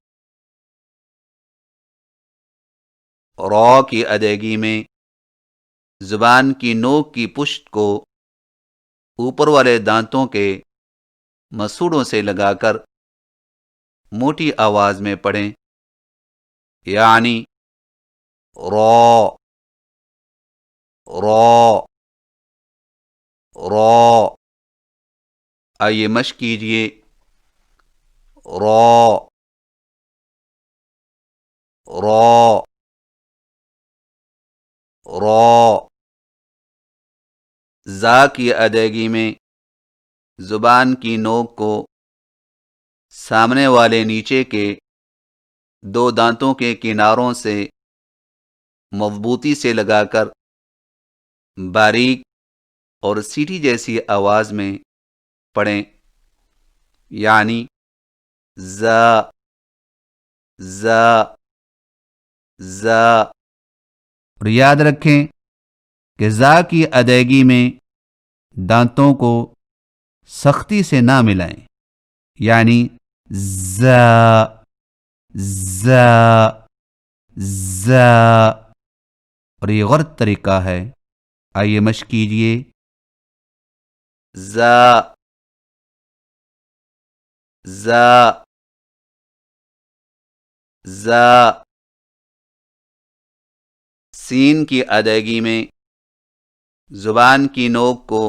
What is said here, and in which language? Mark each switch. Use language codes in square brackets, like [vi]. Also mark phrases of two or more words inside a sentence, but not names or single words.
[ur] را کی ادائیگی میں زبان کی نوک کی پشت کو اوپر والے دانتوں کے مسوڑوں سے لگا کر موٹی آواز میں پڑھیں، یعنی را را را۔ آئیے مشق کیجئے، را را را۔ زا کی ادائیگی میں زبان کی نوک کو سامنے والے نیچے کے دو دانتوں کے کناروں سے مضبوطی سے لگا کر باریک اور سیٹی جیسی آواز میں پڑھیں، یعنی ز ز ز۔ اور یاد رکھیں کہ ذا کی ادائیگی میں دانتوں کو سختی سے نہ ملائیں، یعنی ز ز ز۔ اور یہ غلط طریقہ ہے، آئیے مشق کیجئے، ز ز ز۔ سین کی ادائیگی میں زبان کی نوک کو